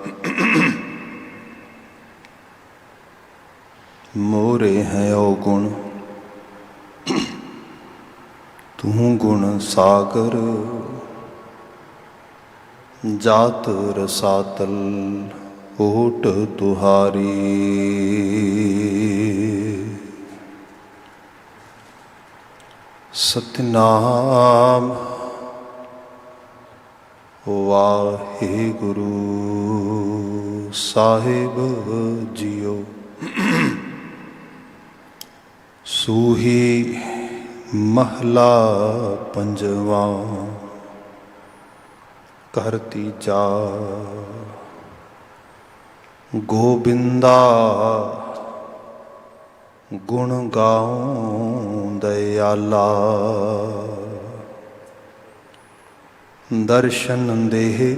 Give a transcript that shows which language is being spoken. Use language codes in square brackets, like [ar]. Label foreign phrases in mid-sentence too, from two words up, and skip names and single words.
[pa] ਮੋਰੇ ਹੈਂ ਅਵਗੁਣ ਤੂ ਗੁਣ ਸਾਗਰ, ਜਾਤ ਰਸਾਤਲ ਓਟ ਤੁਹਾਰੀ। ਸਤਿਨਾਮ ਵਾਹਿਗੁਰੂ ਸਾਹਿਬ ਜੀਓ। ਸੂਹੀ ਮਹਲਾ ਪੰਜਵਾ ਕਰ ਤੀਜਾ, ਗੋਬਿੰਦਾ ਗੁਣ ਗਾਊਂ ਦਇਆਲਾ, ਦਰਸ਼ਨ ਦੇਹ